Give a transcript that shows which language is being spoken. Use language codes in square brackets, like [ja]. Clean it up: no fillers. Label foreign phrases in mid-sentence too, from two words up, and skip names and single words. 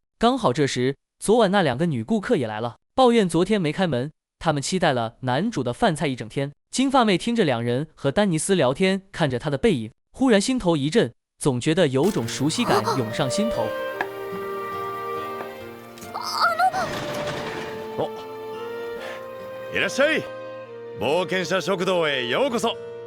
[zh] 刚好这时，昨晚那2个女顾客也来了，抱怨昨天没开门，他们期待了男主的饭菜一整天。金发妹听着2人和丹尼斯聊天，看着他的背影，忽然心头一震，总觉得有种熟悉感涌上心头。 [ja] いらっしゃい。冒険者食堂へようこそ。